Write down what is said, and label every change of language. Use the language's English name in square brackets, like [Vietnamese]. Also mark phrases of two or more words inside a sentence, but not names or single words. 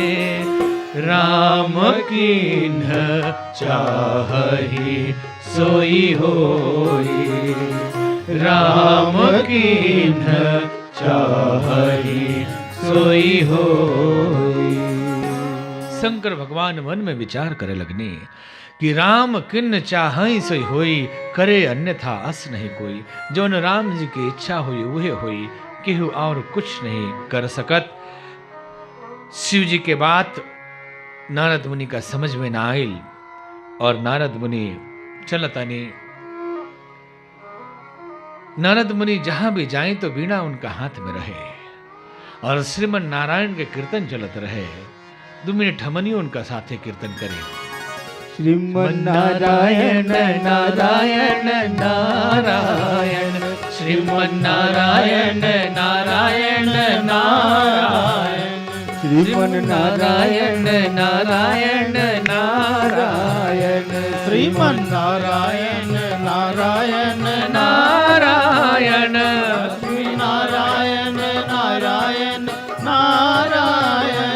[Awadhi] राम कीन्ह चाहि सोई होई, राम कीन्ह चाहि सोई होई। [Bhojpuri] शंकर भगवान मन में विचार करे लगने कि [Awadhi] राम किन्न चाहई सोई होई, करे अन्यथा अस नहीं कोई। [Bhojpuri] जोन राम जी की इच्छा हुई वह हुई, केहू और कुछ नहीं कर सकत। शिव जी के बात नारद मुनि का समझ में ना आयल, और नारद मुनि चलतनी। नारद मुनि जहां भी जाए तो वीणा उनका हाथ में रहे, और श्रीमन नारायण के कीर्तन चलत रहे। 2 मिनट हमनी उनका साथे कीर्तन करे। श्रीमन नारायण नारायण नारायण, श्रीमन नारायण नारायण नारायण, श्रीमन नारायण नारायण नारायण, श्रीमन नारायण नारायण नारायण, नारायण नारायण नारायण,